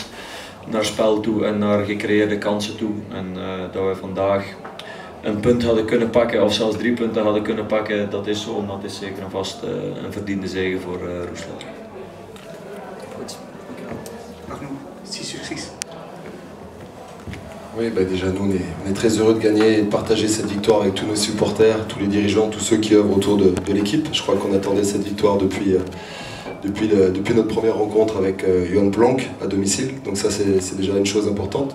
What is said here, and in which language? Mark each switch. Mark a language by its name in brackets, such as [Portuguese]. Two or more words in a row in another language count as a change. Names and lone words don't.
[Dutch] Naar spel toe en naar gecreëerde kansen toe. En dat we vandaag een punt hadden kunnen pakken of zelfs 3 punten hadden kunnen pakken, dat is zo, maar het is zeker en vast een verdiende zege voor Roeselaar. Goed, dankjewel. Arnaud, succes. [French] Oui, déjà nous on est très heureux de gagner et de partager cette victoire avec tous nos supporters, tous les dirigeants, tous ceux qui œuvrent autour de l'équipe. Je crois qu'on attendait cette victoire depuis notre première rencontre avec Johan Planck à domicile, donc ça c'est déjà une chose importante.